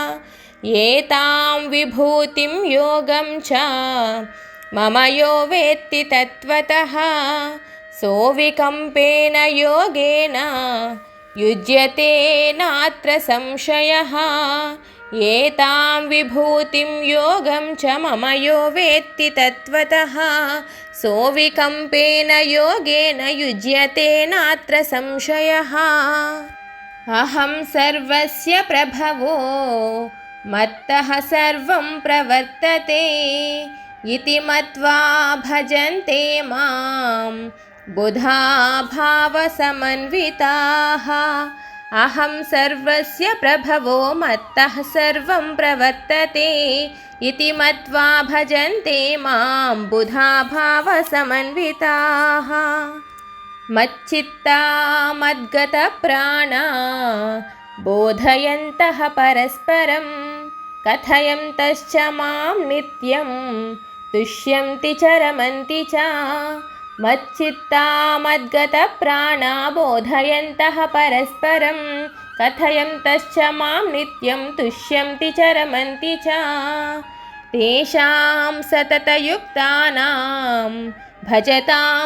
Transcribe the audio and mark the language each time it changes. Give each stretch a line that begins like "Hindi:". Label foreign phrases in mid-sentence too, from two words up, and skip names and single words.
Sanskrit: ఏతాం విభూతిం యోగం చ మమ యో వేత్తి తత్వతః సోవికంపేన యోగేన యుజ్యతే నాత్ర సంశయః. ఏతాం విభూతిం యోగం చ మమ యో వేత్తి తత్వతః సోవికంపేన యోగేన యుజ్యతే నాత్ర సంశయః. అహం సర్వస్య ప్రభవో మత్తః సర్వం ప్రవర్తతే ఇతి మత్వా భజంతే మాం బుధా భావసమన్వితాః. అహం సర్వస్య ప్రభవో మత్తః సర్వం ప్రవర్తతే ఇతి మత్వా భజంతే మాం బుధా భావసమన్వితాః. మచ్చిత్తా మద్గత ప్రాణా బోధయంతః పరస్పరం కథయంతశ్చ మాం నిత్యం తుష్యంతి చ రమంతి చ. मच्चित्ता मद्गतप्राणा बोधयन्तः परस्परं कथयन्तश्च मां नित्यं तुष्यन्ति च रमन्ति च तेषां सततयुक्तानां भजतां